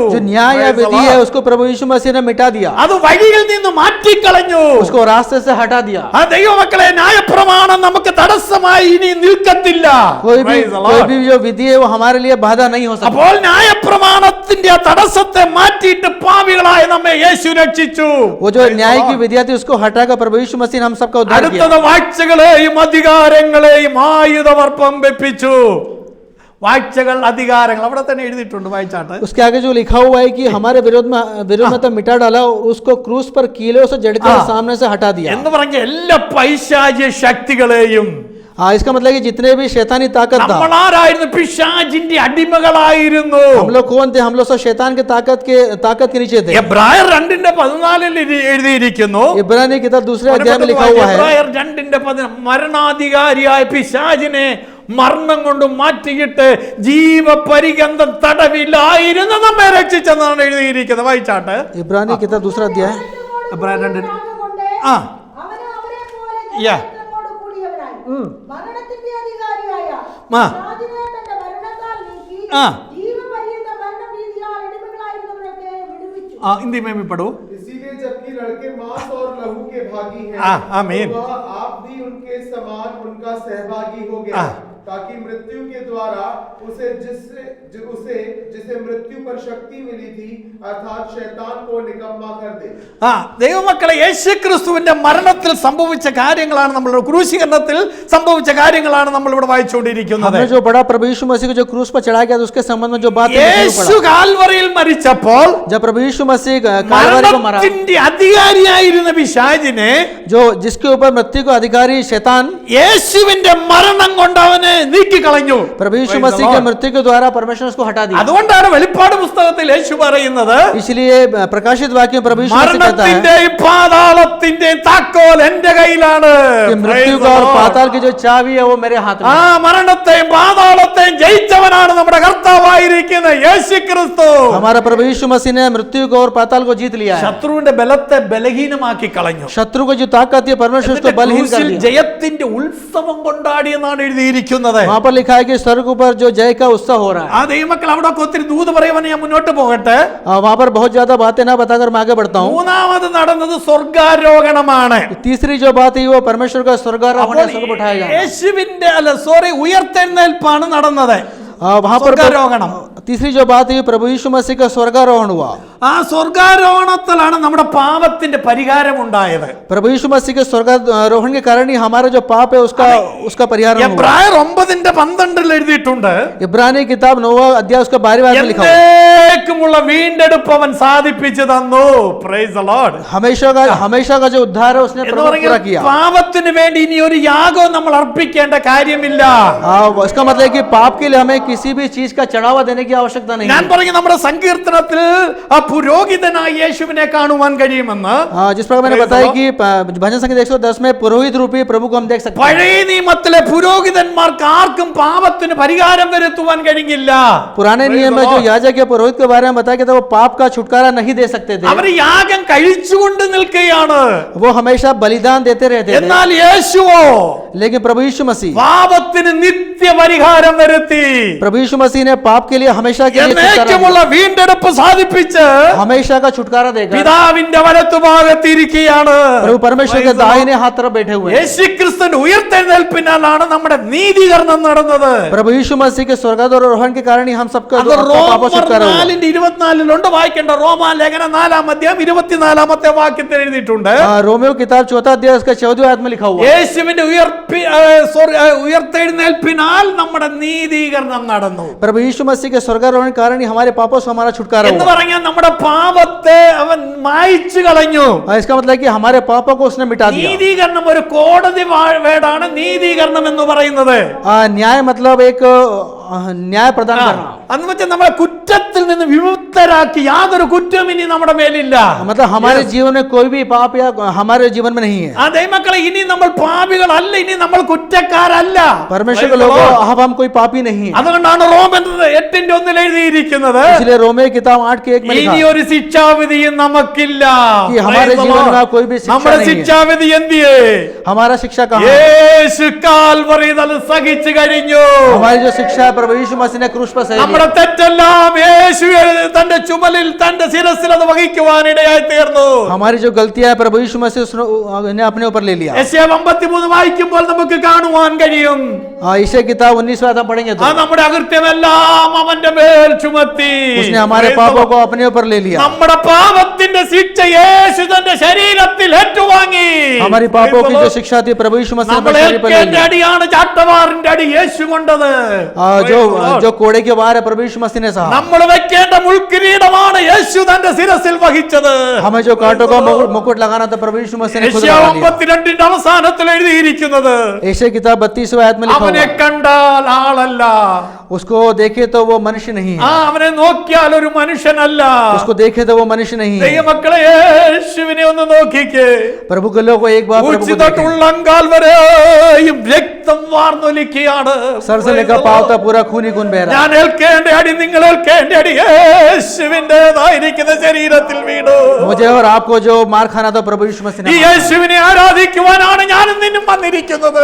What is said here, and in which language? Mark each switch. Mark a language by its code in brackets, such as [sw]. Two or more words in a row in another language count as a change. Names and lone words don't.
[hi] जो न्याय या विधि है उसको प्रभु यीशु मसीह ने मिटा दिया। [ml] അത് വഴിയിൽ നിന്ന് മാറ്റിക്കളഞ്ഞു. [hi] उसको रास्ते से हटा दिया। [ml] ആ ദൈവമക്കളെ, ന്യായപ്രമാണം നമുക്ക് തടസ്സമായി ഇനി നിൽക്കത്തില്ല. [hi] कोई भी जो विधि है वो हमारे लिए बाधा नहीं हो सकती। [ml] അപ്പോൾ ന്യായപ്രമാണത്തിന്റെ ആ തടസ്സത്തെ മാറ്റിയിട്ട് പാപികളായ നമ്മെ യേശു രക്ഷിച്ചു. [hi] वो जो न्याय की विधियां थी उसको हटाकर प्रभु यीशु मसीह ने हम सबका उद्धार किया। [ml] അടുത്തത് വാഴ്ചകളെയും അധികാരങ്ങളെയും ആയുധവർപ്പം വെപ്പിച്ചു. വാഴ്ചകൾ, അധികാരങ്ങൾ അവിടെ തന്നെ എഴുതിയിട്ടുണ്ട്, വായിച്ചാട്ടെ. [hi] उसके आगे जो लिखा हुआ है कि हमारे विरोध में तो मिटा डाला और उसको क्रूस पर कीलों से जड़कर सामने से हटा दिया। [ml] എന്ന് പറഞ്ഞ എല്ലാ പൈശാചിക ശക്തികളെയും, [hi] इसका मतलब कि जितने भी शैतानी ताकत था, [ml] നമ്മളാരായിരുന്നു? പിശാചിന്റെ അടിമകളായിരുന്നു. [hi] हम लोग कौन थे? हम लोग सब शैतान के ताकत के नीचे थे। [ml] എബ്രായർ 2:14 എഴുതിയിരിക്കുന്നു. [hi] इब्रानी किताब 2 अध्याय में लिखा हुआ है, [ml] എബ്രായർ 2:14 മരണാധികാരിയായ പിശാചിനെ മരണം കൊണ്ട് മാറ്റിയിട്ട് ജീവപര്യന്തം തടവിലായിരുന്നു നമ്മെ രക്ഷിച്ചെന്നാണ് എഴുതിയിരിക്കുന്നത്. വായിച്ചാട്ടെ. [hi] इब्रानी किताब 2 अध्याय [ml] എബ്രായർ 2. ആ മരണത്തിന്റെ അധികാരിയായ ആ. പിശാചിനെ തന്റെ മരണത്താൽ നീക്കി ആ. ജീവപര്യന്തം മരണഭീതിയാൽ അടിമകളായിരുന്നവരൊക്കെ വിടുവിച്ചു. [hi] हिंदी में भी पढ़ो. इसीलिए जबकि लड़के मांस और लहू के भागी हैं, आमीन। तो वह आप भी उनके समान उनका सहभागी हो गया, ताकि मृत्यु के द्वारा जिसे मृत्यु पर शक्ति मिली थी, अर्थात शैतान को निकम्मा कर दे. [ml] ദൈവമക്കളെ, യേശുക്രിസ്തുവിന്റെ മരണത്തിൽ സംഭവിച്ച കാര്യങ്ങളാണ് നമ്മൾ, ക്രൂശീകരണത്തിൽ സംഭവിച്ച കാര്യങ്ങളാണ് നമ്മൾ ഇവിടെ വായിച്ചുകൊണ്ടിരിക്കുന്നത്. [hi] हमने जो बड़ा प्रभु यीशु मसीह को जो क्रूस पर चढ़ाया गया उसके संबंध में जो बात [ml] യേശു കാൽവറിയിൽ മരിച്ചപ്പോൾ [hi] जब प्रभु यीशु मसीह कालवरी को मरा, [ml] മരണത്തിന്റെ അധികാരിയായിരുന്ന പിശാചിനെ, [hi] जो जिसके ऊपर मृत्यु को अधिकारी शैतान, [ml] യേശുവിന്റെ മരണം കൊണ്ട് അവനെ നീക്കിക്കളഞ്ഞു. [hi] प्रभु यीशु मसीह के मृत्यु के द्वारा परमेश्वर उसको हटा दिया। [ml] അതുകൊണ്ടാണ് വെളിപ്പാട് പുസ്തകത്തിൽ യേശു പറയുന്നത്, [hi] इसलिए प्रकाशित वाक्य प्रभु यीशु मसीह कहता है [ml] മരണത്തിന്റെയും പാതാളത്തിന്റെയും താക്കോൽ എന്റെ കയ്യിലാണ്. [hi] कि मृत्यु का और पाताल की जो चाबी है वो मेरे हाथ में ആ है। [ml] മരണത്തെയും പാതാളത്തെയും ജയിച്ചവനാണ് നമ്മുടെ കർത്താവായിരിക്കുന്ന യേശുക്രിസ്തു. [hi] हमारा प्रभु यीशु मसीह ने मृत्यु को और पाताल को जीत लिया है। [ml] ശത്രുവിന്റെ ബലത്തെ ബലഹീനമാക്കി കളഞ്ഞു. [hi] शत्रु को जो ताकत है परमेश्वर उसको बलहीन कर दिया। [ml] ജയത്തിന്റെ ഉത്സവം കൊണ്ടാടിയെന്നാണ് എഴുതിയിരിക്കുന്നത്. [hi] वहाँ पर लिखा है कि स्वर्ग ऊपर जो जय का उत्सव हो रहा है। [ml] ആ ദൈവമക്കൾ, അവിടെ ഒത്തിരി ദൂത് പറയുവാൻ ഞാൻ മുന്നോട്ട് പോകട്ടെ. [hi] वहाँ पर बहुत ज्यादा बातें ना बताकर मैं आगे बढ़ता हूँ। [ml] മൂന്നാമത് നടന്നത് സ്വർഗാരോഹണമാണ്. [hi] तीसरी जो बात है वो परमेश्वर का स्वर्गारोहण है, स्वर्ग उठाया जाना। [ml] യേശുവിന്റെ ഉയർത്തെഴുന്നേൽപ്പാണ് നടന്നത്. [hi] वहाँ पर [ml] സ്വർഗാരോഹണം. [hi] तीसरी जो बात है प्रभु यीशु मसीह का स्वर्गारोहण हुआ। [ml] ആ സ്വർഗാരോഹണത്തിലാണ് നമ്മുടെ പാപത്തിന്റെ പരിഹാരം ഉണ്ടായത്. [hi] प्रभु यीशु मसीह के स्वर्गारोहण के कारण ही हमारा जो पाप है उसका परिहार हुआ। [ml] എബ്രായർ 9:12 എഴുതിയിട്ടുണ്ട്, [hi] इब्रानी किताब 9 अध्याय उसका 12वां में लिखा हुआ है, [ml] എന്നേക്കുമുള്ള വീണ്ടെടുപ്പ് അവൻ സാധിപ്പിച്ചു തന്നു. [en] Praise the Lord. [hi] हमेशा का जो उद्धार है उसने प्रभु पूरा किया। [ml] പാപത്തിന് വേണ്ടി ഇനി ഒരു യാഗവും നമ്മൾ അർപ്പിക്കേണ്ട കാര്യമില്ല. [hi] इसका मतलब है कि पाप के लिए हमें किसी भी चीज का चढ़ावा देने की आवश्यकता नहीं [ml] ഞാൻ [hi] है। [ml] പറഞ്ഞു, നമ്മുടെ സങ്കീർത്തനത്തിൽ പുരോഹിതനായ യേശുവിനെ കാണുവാൻ കഴിയുമെന്ന്. [hi] जिस प्रकार मैंने बताया कि भजन संगीत 110 में पुरोहित रूपी प्रभु को हम देख सकते हैं। [ml] പഴയ നിയമത്തിലെ പുരോഹിതന്മാർക്ക് ആർക്കും പാപത്തിന് പരിഹാരം വരുത്തുവാൻ കഴിഞ്ഞില്ല. [hi] पुराने नियम में जो याजक या पुरोहित के बारे में बताया गया था वो पाप का छुटकारा नहीं दे सकते थे। [ml] അവർ യാഗം കഴിച്ചുകൊണ്ട് നിൽക്കുകയാണ്. [hi] वो हमेशा बलिदान देते रहते थे। [ml] എന്നാൽ യേശുവോ [hi] लेकिन प्रभु यीशु मसीह [ml] പാപത്തിന് നിത്യ പരിഹാരം വരുത്തി. [hi] प्रभु यीशु मसीह ने पाप के लिए हमेशा के लिए छुटकारा [ml] എന്നേക്കുമുള്ള വീണ്ടെടുപ്പ് സാധിപ്പിച്ച് [hi] दिया। हमेशा का छुटकारा देगा। [ml] പിതാവിന്റെ വലത്തുഭാഗത്തിരിക്കുകയാണ്. [hi] प्रभु परमेश्वर के दाहिने हाथ तरफ बैठे हुए हैं। [ml] യേശുക്രിസ്തുവിന്റെ ഉയർത്തെഴുന്നേൽപ്പിനാലാണ് നമ്മുടെ നീതീകരണം നടന്നത്. [hi] प्रभु यीशु मसीह के स्वर्गारोहण के कारण ही हम सबका [ml] അത് [hi] पापों से छुटकारा हुआ। [ml] 4:24 വായിക്കേണ്ട റോമാലേഖനം 4-ാം അധ്യായം 24-ാമത്തെ വാക്യത്തിൽ എഴുതിയിട്ടുണ്ട്. [hi] रोमियो किताब 4 अध्याय उसका 14वें आयत में लिखा हुआ है। [ml] യേശുവിന്റെ ഉയർത്തെഴുന്നേൽപ്പിനാൽ നമ്മുടെ നീതീകരണം നടന്നു [hi] प्रभु यीशु मसीह के स्वर्गारोहण के कारण ही हमारे पापों से हमारा छुटकारा [ml] എന്ന് [hi] हुआ। [ml] പറഞ്ഞാൽ നമ്മുടെ പാപത്തെ അവൻ മായ്ച്ചു കളഞ്ഞു. [hi] इसका मतलब है कि हमारे पापों को उसने मिटा दिया। [ml] നീതീകരണം ഒരു കോടതി വേടാണ് നീതീകരണം എന്ന് പറയുന്നത്. [hi] न्याय मतलब एक न्याय प्रदान करना, [ml] എന്ന് വെച്ചാൽ നമ്മളെ കുറ്റത്തിൽ നിന്ന് വിമുക്തരാക്കി യാതൊരു കുറ്റവും ഇനി നമ്മുടെ മേലില്ല. [hi] मतलब हमारे जीवन में कोई भी पाप या हमारे जीवन में नहीं है। [ml] ആ ദൈവമക്കളെ, ഇനി നമ്മൾ പാപികളല്ല, ഇനി നമ്മൾ കുറ്റക്കാരല്ല. [hi] परमेश्वर के लोगों, अब हम कोई पापी नहीं है। [ml] അതുകൊണ്ടാണ് റോമൻ 8:1 എഴുതിയിരിക്കുന്നത്, [hi] इसलिए रोमे किताब 8:1 में लिखा [ml] ഇനി ഒരു ശിക്ഷാവിധിയും നമുക്കില്ല. [hi] कि हमारे जीवन में कोई भी शिक्षा [ml] നമ്മുടെ [hi] नहीं है। [ml] ശിക്ഷാവിധി എന്തിയേ? [hi] हमारा शिक्षा कहाँ है? [ml] യേശു കാൽവറിയിൽ അത് സഹിച്ചു കഴിഞ്ഞു. [hi] हमारी जो शिक्षा है प्रभु यीशु मसीह ने क्रूस पर सही [ml] നമ്മുടെ [hi] लिया। [ml] തെറ്റെല്ലാം യേശു തന്റെ ചുമലിൽ തന്റെ ശിരസിൽ അത് വഹിക്കുവാനിടയായി തീർന്നു. [hi] हमारी जो गलतियां है प्रभु यीशु मसीह ने अपने ऊपर ले लिया। [ml] യെശയ്യാ 53 വായിക്കുമ്പോൾ നമുക്ക് കാണുവാൻ കഴിയും, [hi] ईशाया किताब 19वां अध्याय पढ़ेंगे तो [ml] ആ നമ്മുടെ അകൃത്യമെല്ലാം അവന്റെ മേൽ ചുമത്തി. [hi] उसने हमारे पापों को अपने ऊपर ले लिया। [ml] നമ്മുടെ പാപത്തിന്റെ ശിക്ഷ യേശു തന്റെ ശരീരത്തിൽ ഏറ്റുവാങ്ങി. [hi] हमारी पापों की जो शिक्षा थी प्रभु यीशु मसीह ने [ml] നമ്മൾ [hi] अपने शरीर पर ले [ml] ഏൽക്കേണ്ട [hi] लिया। [ml] അടിയാണ് ചാട്ടവാറിന്റെ അടി യേശു കൊണ്ടത്. [hi] जो कोड़े के वार है प्रभु यीशु मसीह ने सहा। [ml] നമ്മൾ വെക്കേണ്ട മുൾക്കിരീടമാണ് യേശു തന്റെ ശിരസിൽ വഹിച്ചത്. [hi] हमें जो कांटों का मुकुट लगाना था प्रभु यीशु मसीह ने खुद [ml] യെശയ്യാ [hi] लगा लिया। [ml] 52 അവസാനത്തിൽ എഴുതിയിരിക്കുന്നത്, [hi] ईशाया किताब 32वां आयत में लिखा [ml] അവനെ [hi] हुआ है, [ml] കണ്ടാൽ ആളല്ല, [hi] उसको देखे तो वो मनुष्य नहीं ആ है, [ml] അവനെ നോക്കിയാൽ ഒരു മനുഷ്യനല്ല. [hi] उसको देखे तो वो मनुष्य नहीं है। [ml] ദൈവമക്കളെ, യേശുവിനെ ഒന്ന് നോക്കിക്കേ. [hi] प्रभु के लोग को एक बार प्रभु को देखें। [ml] ഉള്ളങ്കാൽ വരെയും രക്തം വാർന്നൊലിക്കുകയാണ്. [hi] सर से लेकर पांव तक पूरा खून ही खून बह रहा है। [ml] ഞാൻ ഏൽക്കേണ്ട അടി, നിങ്ങൾ ഏൽക്കേണ്ട അടി യേശുവിന്റേതായിരിക്കുന്ന ശരീരത്തിൽ വീണു. [hi] मुझे और आपको जो मार खाना था प्रभु यीशु मसीह [ml] ഈ [hi] ने, [ml] യേശുവിനെ ആരാധിക്കുവാനാണ് ഞാനും നിന്നും വന്നിരിക്കുന്നത്.